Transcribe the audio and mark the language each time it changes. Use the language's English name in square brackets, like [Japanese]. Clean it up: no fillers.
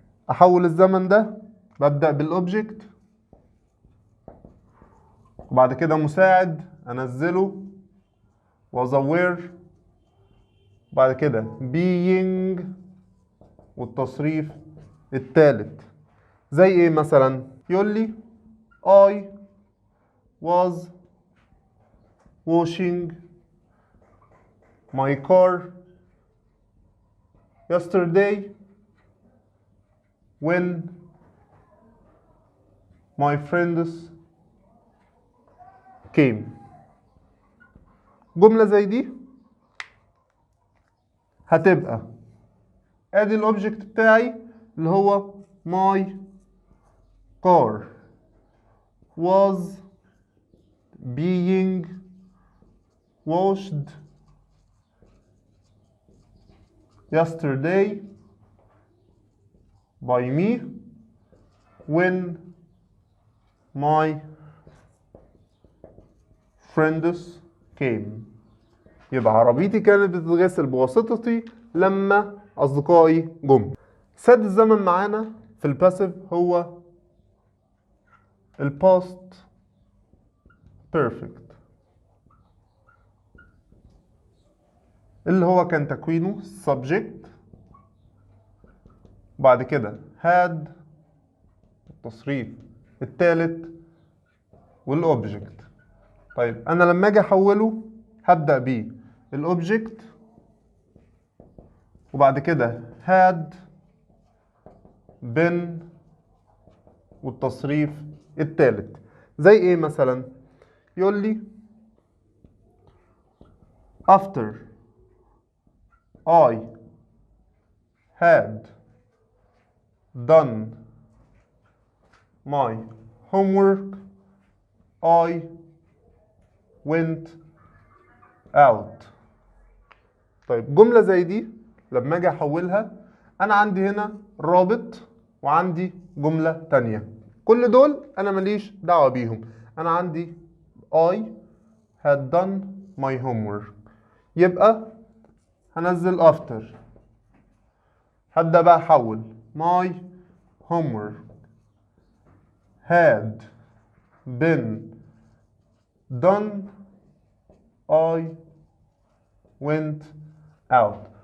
[Arabic] أحول الزمن ده ببدأ بالأوبجكت، وبعد كده مساعد أنزله was aware، وبعد كده being والتصريف التالت. زي إيه مثلا؟ يقول لي [English] I was washing my car yesterday when my friends came. [Arabic] جملة زي دي هتبقى ادي الاوبجكت بتاعي اللي هو [English] my car was being washed yesterday by me when my friends came. [Arabic] يبقى عربيتي كانت بتتغسل بواسطتي لما أصدقائي جم. سادس زمن معانا في الباسيف هو الباست بيرفكت، اللي هو كان تكوينه subject، وبعد كده had التصريف الثالث والأوبجكت. طيب أنا لما أجي أحوله هبدأ بيه الأوبجكت، وبعد كده had been والتصريف الثالث. زي إيه مثلا؟ يقول لي [English] after I had done my homework I went out. [Arabic] طيب جملة زي دي لما اجي احولها انا عندي هنا رابط وعندي جملة تانية، كل دول انا ماليش دعوة بيهم. انا عندي [English] I had done my homework، [Arabic] يبقى هنزل [English] after، [Arabic] هبدأ بقى احول [English] my homework had been done I went out.